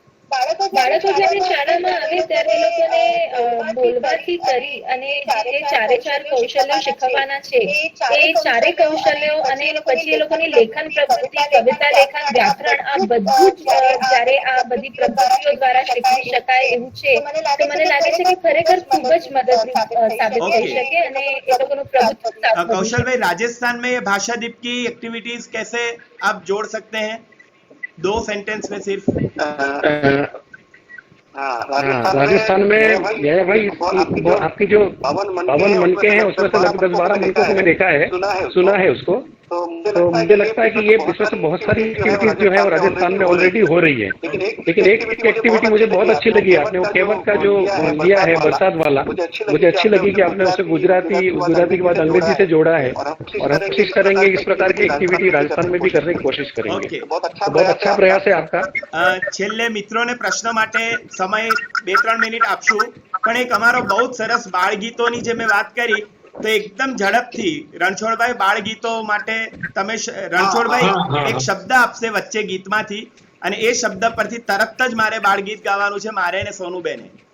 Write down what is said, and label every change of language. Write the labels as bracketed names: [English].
[Gujarati] બાળકો જ્યારે શાળામાં આવે ત્યારે એ લોકોને બોલવાથી કરી અને જે 4 કૌશલ્યો શીખવવાના છે, એ 4 કૌશલ્યો અને પછી એ લોકોની લેખન પ્રવૃત્તિ, કવિતા લેખન, વ્યાકરણ, આ બધું જ જ્યારે આ બધી પ્રવૃત્તિઓ દ્વારા શીખવી શકાય એવું છે, તો મને લાગે છે કે ખરેખર ખૂબ જ મદદરૂપ સાબિત થઈ શકે અને એ લોકોનું પ્રભુત્વ. [Hindi] कौशल भाई, राजस्थान में ये भाषादीप की एक्टिविटीज कैसे आप जोड़ सकते हैं? 2 सेंटेंस में सिर्फ. राजस्थान में यह भाई आपकी जो 52 मनके हैं उसमें से लगभग 10-12 मनकों को मैं देखा है, सुना है उसको, तो मुझे लगता है कि ये इसमें से बहुत सारी एक्टिविटीज जो है वो राजस्थान में ऑलरेडी हो रही है. लेकिन एक एक्टिविटी मुझे बहुत अच्छी लगी, आपने वो केवट का जो लिया है बरसात वाला, मुझे अच्छी लगी कि आपने उसे गुजराती के बाद अंग्रेजी से जोड़ा है, और हम कोशिश करेंगे इस प्रकार की एक्टिविटी राजस्थान में भी करने की कोशिश करेंगे. बहुत अच्छा प्रयास है आपका. [Gujarati] છેલ્લે મિત્રોને પ્રશ્ન માટે સમય 2-3 મિનિટ આપશું, પણ એક અમારો બહુ સરસ બાળ ગીતોની જે મેં વાત કરી, તો એકદમ ઝડપથી રણછોડભાઈ બાળ ગીતો માટે તમે, રણછોડભાઈ એક શબ્દ આપશે વચ્ચે ગીતમાંથી અને એ શબ્દ પરથી તરત જ મારે બાળ ગીત ગાવાનું છે, મારે ને સોનુબેને.